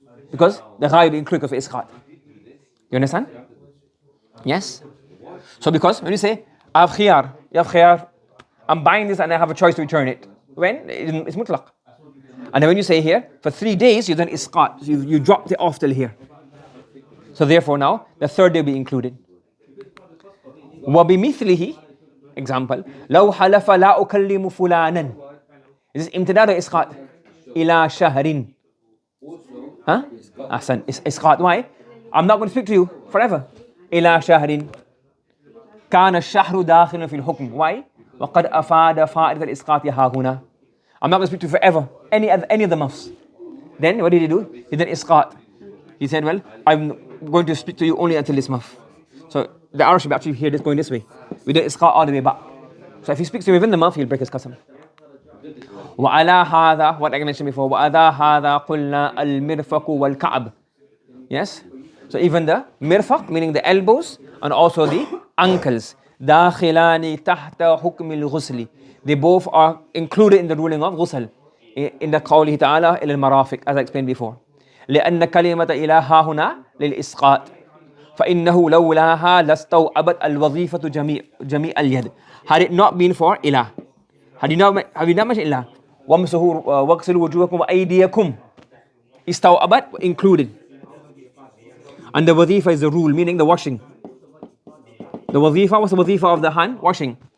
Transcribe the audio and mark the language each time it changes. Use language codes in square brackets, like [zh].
[en] Because the ghaya will include for isqat. You understand? Yes? So because when you say, I have khiyar, you have khiyar, I'm buying this and I have a choice to return it. When? It's mutlaq. And then when you say here, for 3 days, you've done isqat. So you dropped it off till here. So therefore now, the third day will be included. [ar] وَبِمِثْلِهِ example, لَوْ حَلَفَ لَا أُكَلِّمُ فُلَانًا. [en] Is this imtidad or isqat? [ar] إِلَى شَهْرٍ. [en] Huh? Ahsan. Isqat. Why? I'm not going to speak to you forever. [ar] إِلَى شَهْرٍ. كان الشهر داخلا في الحكم. [en] Why? [ar] وقد أفاد فائدة الإسقاط ها هنا. [en] I'm not going to speak to you forever. Any of the months. Then what did he do? He did isqat. He said, well, I'm going to speak to you only until this month. So the arrow should be actually here, this going this way. We did isqat all the way back. So if he speaks to you within the month, he'll break his qasam. [ar] وعلى هذا, [en] what I mentioned before, [ar] وعلى هذا قلنا المرفق والكعب. [en] Yes? So even the mirfaq, meaning the elbows, and also the ankles. [ar] داخلان تحت حكم الغسل. [en] They both are included in the ruling of ghusl. In the [ar] قوله تعالى إلى المرافق, [en] as I explained before. [ar] لأن كلمة إله هنا للإسقاط. فإنه لولاها لاستوعبت الوظيفة جميع اليد. [en] Had it not been for ilah, have you not mentioned ilah? [ar] وَامْسُحُوا وَاغْسِلُوا وُجُوهَكُمْ وَأَيْدِيَكُمْ. Istaw'abat included. [en] And the wazifa is the rule, meaning the washing. The wazifa was the wazifa of the hand, washing.